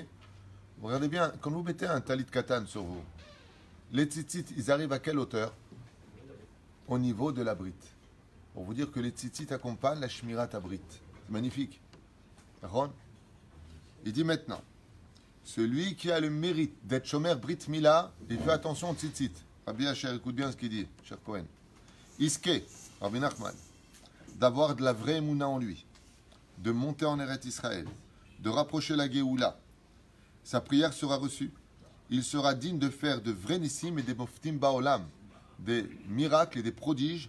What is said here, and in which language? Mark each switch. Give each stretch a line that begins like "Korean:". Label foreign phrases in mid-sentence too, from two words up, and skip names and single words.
French: Regardez bien, quand vous mettez un
Hebrew: טלית קטן
French: sur vous, les tzitzit, ils arrivent à quelle hauteur? Au niveau de la Brit. Pour vous dire que les tzitzit accompagnent la
Hebrew: שמירת הברית.
French: C'est magnifique. Ron? Il dit maintenant, celui qui a le mérite d'être
Hebrew: שומר ברית מילה,
French: il fait attention aux tzitzit. Rabbi Asher, écoute bien ce qu'il dit, cher Cohen. Iske, Rabbi Nachman, d'avoir de la vraie émouna en lui, de monter en Eretz Israël, de rapprocher la Géoula, sa prière sera reçue. Il sera digne de faire de vrais nissim et des
Hebrew: מופתים בעולם,
French: des miracles et des prodiges.